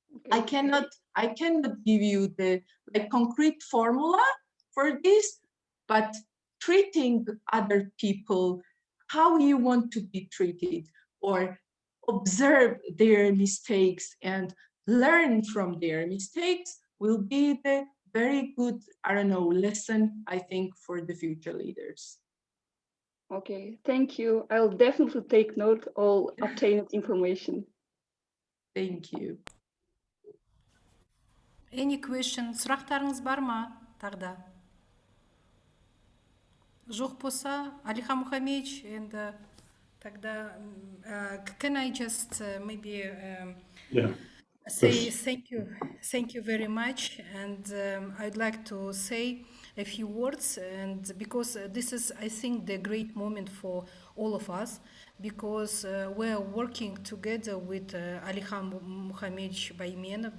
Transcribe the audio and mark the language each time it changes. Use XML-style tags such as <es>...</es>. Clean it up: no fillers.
<en>I cannot give you the concrete formula for this, but treating other people how you want to be treated, or observe their mistakes and learn from their mistakes will be the very good, lesson, I think, for the future leaders. Okay, thank you. I'll definitely take note of all obtained information. Thank you. Any question?</en> <kk>Сұрақтарыңыз бар ма тағда? Жоқ болса,</kk> <en>Алихан Мухамедович, and</en> <ru>тогда</ru> <en>can I just maybe Yeah. say thank you very much, and I'd like to say a few words, and because this is, I think, the great moment for all of us, because we're working together with Alixan Muhamedovich Baymenov.</en>